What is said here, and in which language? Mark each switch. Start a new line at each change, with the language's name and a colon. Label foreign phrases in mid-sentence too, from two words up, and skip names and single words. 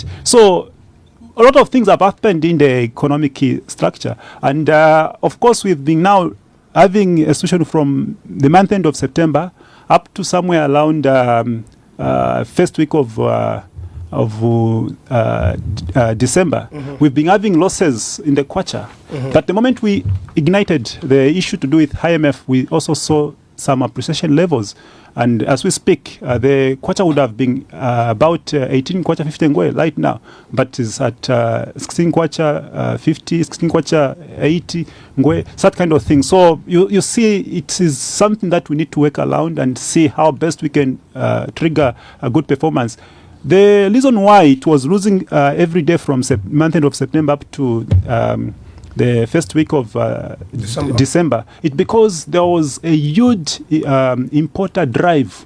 English: So a lot of things have happened in the economic structure, and of course we've been now having a situation from the month end of September up to somewhere around first week of December. Mm-hmm. We've been having losses in the kwacha. Mm-hmm. But the moment we ignited the issue to do with IMF, we also saw some appreciation levels. And as we speak, the kwacha would have been about 18 kwacha 50 ngwe right now, but is at 16 kwacha 50, 16 kwacha 80 ngwe, that kind of thing. So you see, it is something that we need to work around and see how best we can trigger a good performance. The reason why it was losing every day from month end of September up to the first week of December, it's because there was a huge importer drive.